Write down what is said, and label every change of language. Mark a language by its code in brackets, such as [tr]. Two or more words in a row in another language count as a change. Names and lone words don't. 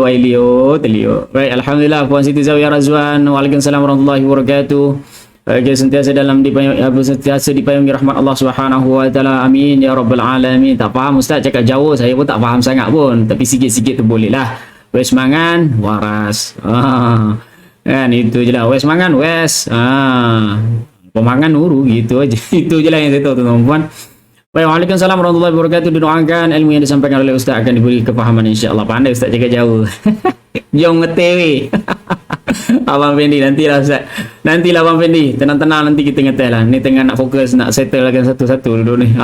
[ms] Baik, alhamdulillah puan Siti Zawiyah Razwan, [ar] Waalaikumsalam warahmatullahi wabarakatuh. [ms] Okay, sentiasa dipayungi rahmat Allah [ar] Subhanahu wa taala. Amin ya rabbal alamin. [ms] Tak faham ustaz cakap Jawa, saya pun tak faham sangat pun, tapi sikit-sikit tu boleh lah. [jv] Wes mangan waras. [ms] Kan itu je lah. [jv] Wes mangan wes. Pemangan nuru gitu aja. [ms] Itu je lah yang saya tahu tuan-tuan. Baik, [ar] Waalaikumsalam warahmatullahi wabarakatuh. [ms] Didoakan ilmu yang disampaikan oleh Ustaz akan diberi kefahaman [ar] insya-Allah. [ms] Pandai Ustaz cakap Jawa. Jom ngetewi. Abang Fendi nantilah Ustaz. Nantilah Abang Fendi. Tenang-tenang nanti kita ngeteh lah. Ni tengah nak fokus nak settle lagi satu-satu dulu ni.